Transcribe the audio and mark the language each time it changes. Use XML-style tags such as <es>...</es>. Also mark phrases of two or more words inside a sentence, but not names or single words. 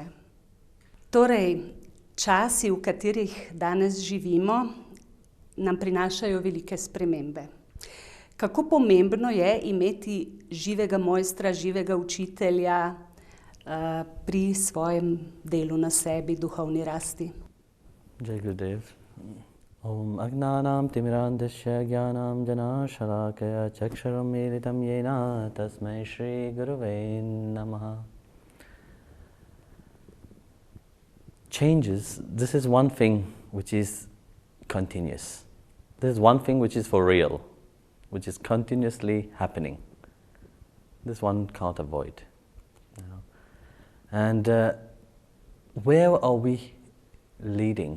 <sl>Torej, časi, v katerih danes živimo, nam prinašajo velike spremembe. Kako pomembno je imeti živega mojstra, živega učitelja pri svojem delu na sebi, duhovni rasti?</sl> <hi>जय गुरुदेव.</hi> <sa>ओम् अज्ञानं तिमिरान्धस्य ज्ञानं जनशलाकया चक्षरं मिलितं येन तस्मै श्री गुरवे नमः.</sa> <en>Changes, this is one thing which is continuous. This is one thing which is for real, which is continuously happening. This one can't avoid. And where are we leading?</en>